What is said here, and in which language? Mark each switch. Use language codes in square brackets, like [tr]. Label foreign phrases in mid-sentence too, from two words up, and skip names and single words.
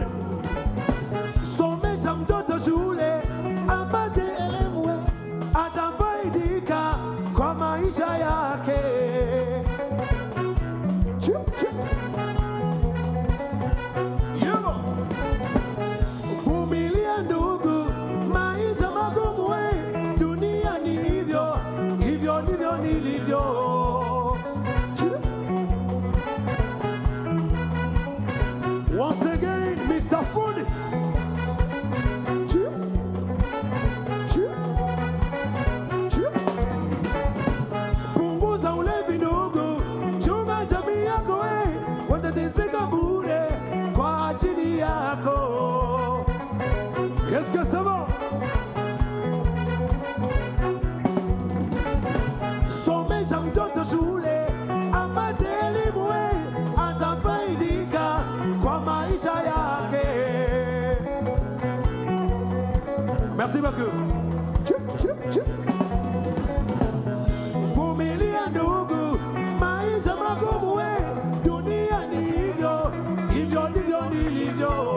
[sw] Somesha mtoto shule apate elimu, atafaidika kwa maisha yake. Vumilia ndugu, maisha magumu dunia ni hivyo ndivyo nilivyo. [en] Once again, Mr. Food. [sw] Punguza ulevi ndugu, chunga jamii yako watateseka bure kwa ajili yako. [fr] Est-ce que ça va? [sw] Somesha mtoto shule apate elimu atafaidika kwa maisha yake. [fr] Merci beaucoup. [sw] Vumilia ndugu, maisha magumu dunia ni hivyo ndivyo nilivyo.